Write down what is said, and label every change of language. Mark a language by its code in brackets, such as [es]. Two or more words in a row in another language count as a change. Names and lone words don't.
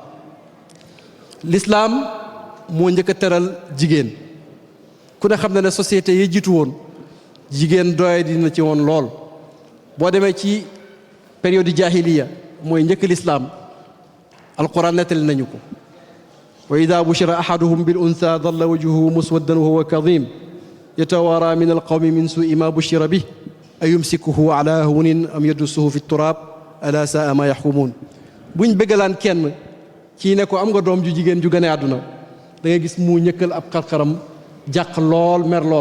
[wo] l'islam moo njëkk a teral jigéen ku ne xam ne société yi jiitu woon jigéen doye dina ci woon lool boo demee ci période jahiliya mooy njëkk l'islam alquran nettali nañu ko [ar] وإذا بشر أحدهم بالأنثى ظل وجهه مسودا وهو كظيم يتوارى من القوم من سوء ما بشر به أيمسكه على هون أم يدسه في التراب ألا ساء ما يحكمون. [wo] buñ bëggalaan kenn ci ne ko am nga doom ju jigéen ju gane àdduna da ngay gis mu ñëkkal ab xar-xaram jàq lool mer lool.